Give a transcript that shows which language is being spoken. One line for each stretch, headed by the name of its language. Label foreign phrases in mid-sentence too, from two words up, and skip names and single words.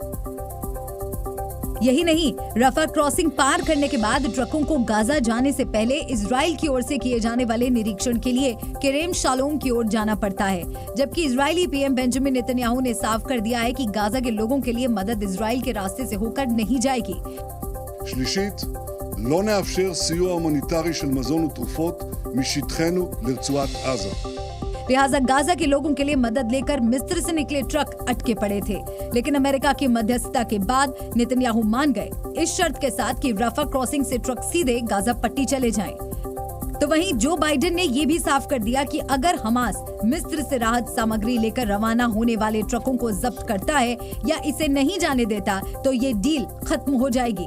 Hindi: यही नहीं, रफा क्रॉसिंग पार करने के बाद ट्रकों को गाजा जाने से पहले इजराइल की ओर से किए जाने वाले निरीक्षण के लिए केरेम शालोम की ओर जाना पड़ता है, जबकि इजरायली पीएम बेंजामिन नेतन्याहू ने साफ कर दिया है कि गाजा के लोगों के लिए मदद इजराइल के रास्ते से होकर नहीं जाएगी।
Hebrew: שלישית, לא נאפשר סיוע הומניטרי של מזון ותרופות משטחנו לרצועת עזה.
Hindi: लिहाजा गाजा के लोगों के लिए मदद लेकर मिस्र से निकले ट्रक अटके पड़े थे, लेकिन अमेरिका की मध्यस्थता के बाद नेतन्याहू मान गए, इस शर्त के साथ कि रफा क्रॉसिंग से ट्रक सीधे गाजा पट्टी चले जाएं। तो वहीं जो बाइडेन ने ये भी साफ कर दिया कि अगर हमास मिस्र से राहत सामग्री लेकर रवाना होने वाले ट्रकों को जब्त करता है या इसे नहीं जाने देता तो ये डील खत्म हो जाएगी।